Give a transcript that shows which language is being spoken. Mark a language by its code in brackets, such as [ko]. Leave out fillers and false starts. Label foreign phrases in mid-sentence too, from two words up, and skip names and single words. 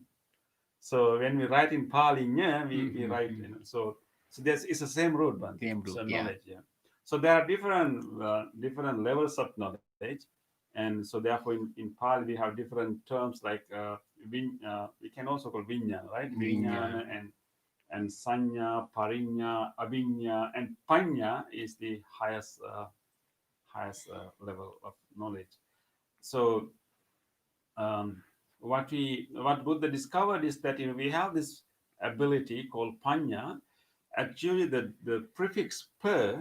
[en] So when we write in Pali nya, we write, mm-hmm. so there's it's the same root, Bante. Same root, So yeah. knowledge, yeah. So there are different levels of knowledge, and so therefore in Pali we have different terms like we can also call vinyana, right? Vinya, Vinyana and sanya, parinya, avinya, and panya is the highest level of knowledge. So um, what Buddha discovered is that we have this ability called panya. Actually, the prefix per,